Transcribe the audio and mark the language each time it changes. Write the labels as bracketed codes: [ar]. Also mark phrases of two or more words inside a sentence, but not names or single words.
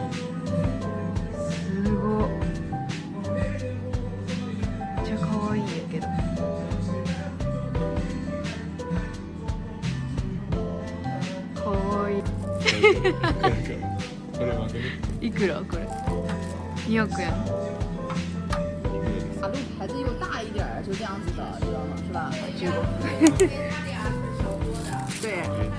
[ja] すごい。めっちゃかわいいんやけど。かわいい。これわかる？いくらこれ？2億円。 [zh] 马路牌子又大一点儿，就这样子的，知道吗？是吧 15。对。